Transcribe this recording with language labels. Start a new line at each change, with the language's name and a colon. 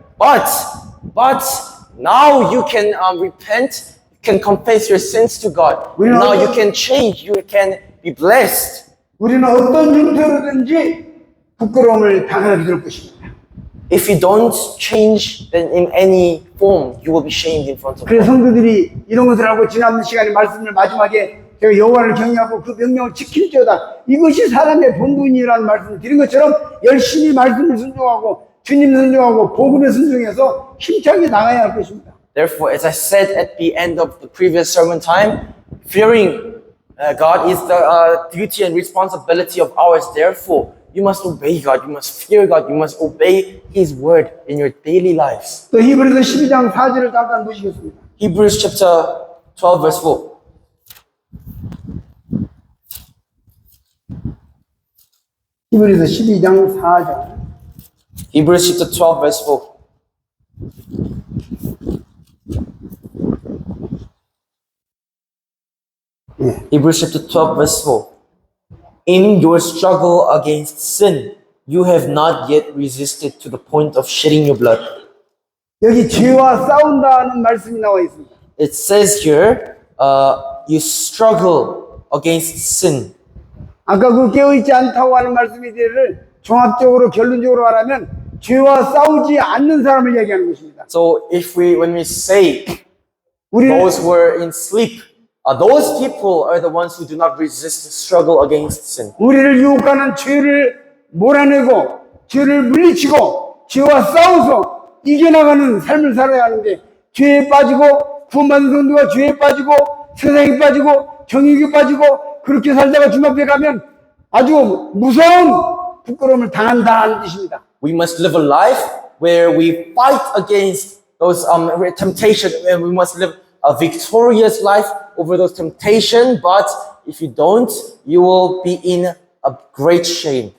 English: But now you can repent, you can confess your sins to God. Now you can change, you can be blessed.
Korean: 우리는 어떤 형태로든지 부끄러움을 당하게 될 것입니다.
English: If you don't change, then in any form, you will be shamed in front of
Korean: 그래서
English: God.
Korean: 성도들이 이런 것을 하고 지난 시간에 말씀을 마지막에 제가 여호와를 경외하고 그 명령을 지킬지어다. 이것이 사람의 본분이라는 말씀을 드린 것처럼 열심히 말씀을 순종하고 주님 순종하고 복음에 순종해서 힘차게 나가야 할 것입니다.
English: Therefore, as I said at the end of the previous sermon time, fearing God is the duty and responsibility of ours. Therefore, you must obey God, you must fear God, you must obey His word in your daily lives.
Korean: 또 히브리서 12장 4절을 잠깐 보시겠습니다.
English: Hebrews chapter 12 verse 4.
Korean: 히브리서 12장 4절.
English: Hebrews chapter 12 verse 4. Hebrews chapter 12 verse 4. In your struggle against sin, you have not yet resisted to the point of shedding your blood.
Korean: 여기 죄와 싸운다는 말씀이 나와 있습니다.
English: It says here, you struggle against sin.
Korean: 아까 그 깨어있지 않다고 하는 말씀에 대해를 종합적으로 결론적으로 말하면 죄와 싸우지 않는 사람을 얘기하는 것입니다.
English: So when we say
Korean: 우리는
English: those who are in sleep, those people are the ones who do not resist the struggle against sin.
Korean: 우리를 유혹하는 죄를 몰아내고 죄를 물리치고 죄와 싸워서 이겨나가는 삶을 살아야 하는데 죄에 빠지고 구원받은 성도가 죄에 빠지고 세상에 빠지고 정욕에 빠지고 그렇게 살다가 주님 앞에 가면 아주 무서운 부끄러움을 당한다는 뜻입니다.
English: We must live a life where we fight against those temptation, and we must live a victorious life over those temptation. But if you don't, you will be in a great shame.